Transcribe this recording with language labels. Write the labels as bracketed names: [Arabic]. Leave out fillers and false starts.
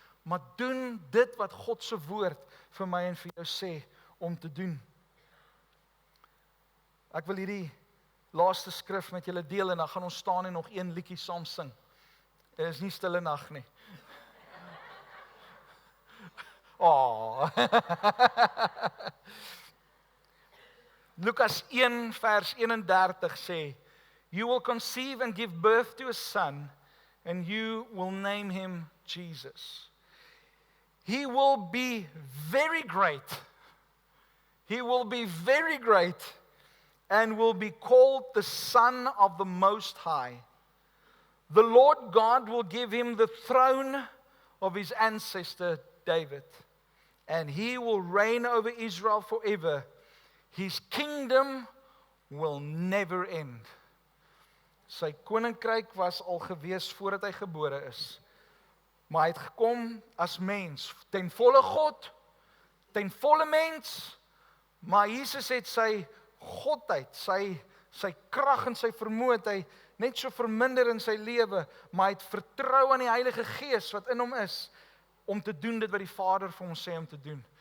[Afrikaans] Maar doen dit wat God se woord vir my en vir jou sê om te doen. Ek wil hierdie laaste skrif met julle deel en dan gaan ons staan en nog een liedjie saam sing. Dit is nie stille nag nie. Lukas 1 vers 31 sê, [English] You will conceive and give birth to a son, and you will name him Jesus. He will be very great. He will be very great and will be called the Son of the Most High. The Lord God will give him the throne of his ancestor David, and he will reign over Israel forever. His kingdom will never end. [Afrikaans] Sy koninkryk was al gewees voordat hy gebore is. Maar hy het gekom as mens, ten volle God, ten volle mens, maar Jesus het sy godheid, sy krag en sy vermoë het hy net so verminder in sy lewe, maar hy het vertrou aan die Heilige Gees wat in hom is, om te doen dit wat die Vader vir hom sê om te doen.